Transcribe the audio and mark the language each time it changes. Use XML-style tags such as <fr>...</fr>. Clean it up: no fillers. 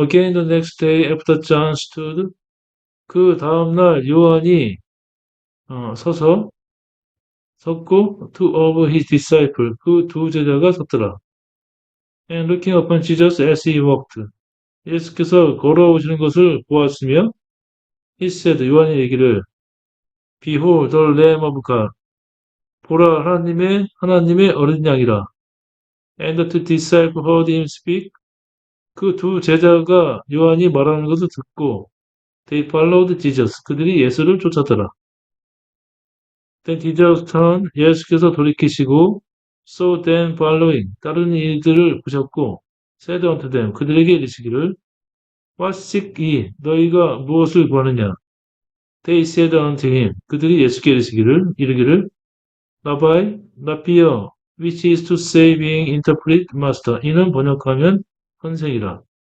<en>Again the next day after John stood.</en> <ko>그 다음날 요한이 섰고</ko> <en>two of his disciples</en> <ko>그 두 제자가 섰더라.</ko> <en>And looking upon Jesus as he walked.</en> <ko>예수께서 걸어오시는 것을 보았으며</ko> <en>he said</en> <ko>요한이 얘기를</ko> <en>Behold the Lamb of God.</en> <ko>보라 하나님의 어린 양이라.</ko> <en>And the two disciples heard him speak.</en> <ko>그 두 제자가 요한이 말하는 것을 듣고</ko> <en>they followed Jesus.</en> <ko>그들이 예수를 쫓았더라. Then Jesus turned. 예수께서 돌이키시고</ko> <en>saw them following.</en> <ko>다른 이들을 보셨고</ko> <en>said unto them.</en> <ko>그들에게 이르시기를</ko> <en>What seek ye?</en> <ko>너희가 무엇을 구하느냐?</ko> <en>They said unto him.</en> <ko>그들이 예수께 이르기를</ko> <en>Rabbi, Rabbi여, which is to say being interpreted master.</en> <ko>이는 번역하면 선생이라.</ko>